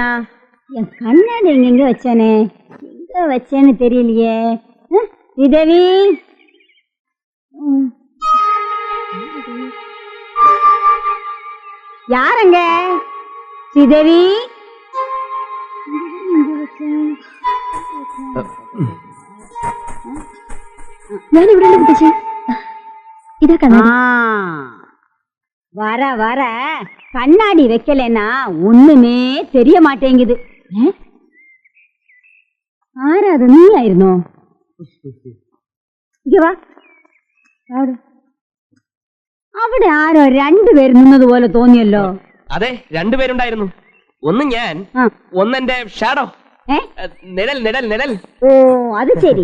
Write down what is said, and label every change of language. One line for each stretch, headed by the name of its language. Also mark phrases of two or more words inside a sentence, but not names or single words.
Tamil: என் கண்ணாடி எங்க வச்சேனே, எங்க வச்சேன்னு தெரியலையே. ஸ்ரீதேவி, யாரங்க? ஸ்ரீதேவி,
Malayalam: ഞാൻ ഇവിടെ മുത്തശ്ശി. ഇതാ കണ്ണാടി.
Tamil: வர வர கண்ணாடி வைக்கலன்னா ஒண்ணுமே தெரிய மாட்டேங்குது.
Malayalam: ആരാ അത് നീ ആയിരുന്നോ? ഇങ്ങ് വാ. അവിടെ ആരോ രണ്ടുപേര് നിന്നതുപോലെ തോന്നിയല്ലോ. അതെ, രണ്ടുപേരുണ്ടായിരുന്നു. ഒന്ന് ഞാൻ, ഒന്നെന്റെ ഷാഡോ. നിഴൽ നിഴൽ നിഴൽ. ഓ, അത് ശരി.